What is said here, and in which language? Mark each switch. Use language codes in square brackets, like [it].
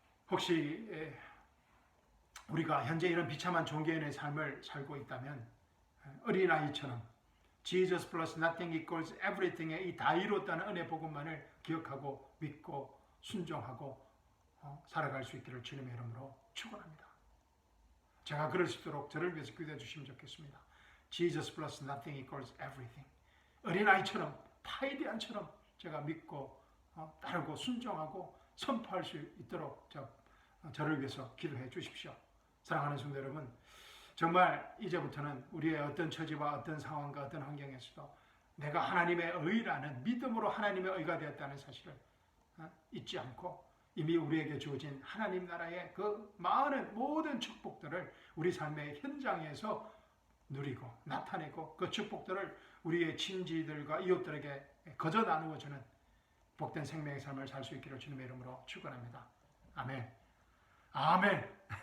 [ko] 혹시 우리가 현재 이런 비참한 종교인의 삶을 살고 있다면 어린아이처럼 [en] Jesus plus nothing equals everything [ko] 의 이 다 이뤘다는 은혜 복음만을 기억하고 믿고 순종하고 살아갈 수 있기를 주님의 이름으로 축원합니다. 제가 그럴 수 있도록 저를 위해서 기도해 주시면 좋겠습니다. [en] Jesus plus nothing equals everything. [ko] 어린아이처럼 파이디안처럼 제가 믿고 따르고 순종하고 선포할 수 있도록 저를 위해서 기도해 주십시오. 사랑하는 성도 여러분, 정말 이제부터는 우리의 어떤 처지와 어떤 상황과 어떤 환경에서도 내가 하나님의 의라는 믿음으로 하나님의 의가 되었다는 사실을 잊지 않고 이미 우리에게 주어진 하나님 나라의 그 많은 모든 축복들을 우리 삶의 현장에서 누리고 나타내고 그 축복들을 우리의 친지들과 이웃들에게 거저 나누어주는 복된 생명의 삶을 살 수 있기를 주님의 이름으로 축원합니다. 아멘. 아멘.